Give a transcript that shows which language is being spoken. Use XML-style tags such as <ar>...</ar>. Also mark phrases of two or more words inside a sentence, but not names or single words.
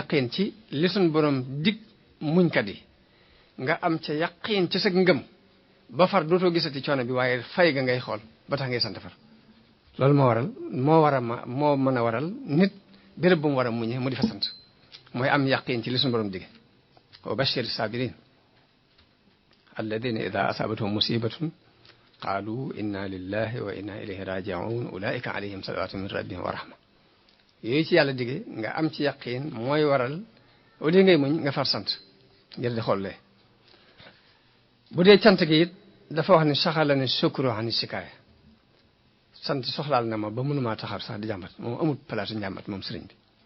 <wo>yaqin ci li suñ borom dig muñkat yi nga am ca yaqin ci sa ngëm ba far dootoo gisati coono bi waaye fay ga ngay xool ba tax ngay sant far loolu moo mën a waral nit béréb bu mu war a muñee mu di fa sant mooy am yaqin ci li suñu borom dige</wo> <ar>وبشر الصابرين الذين إذا أصابتهم مصيبة قالوا إنا لله وإنا إليه راجعون أولئك عليهم صلوات من ربهم ورحمة</ar> <wo>yooyu ci yàlla dige nga am ci yaqin mooy waral</wo> <fr>au lieu</fr> <wo>ngay muñ nga far sant ngir di xollee bu dee cant gi it dafa wax ne saxala ne sukru ani sikaaya sant soxlaal na ma ba mënumaa taxaw sax di jàmbat moom amul place njàmbat moom sëriñ bi</wo>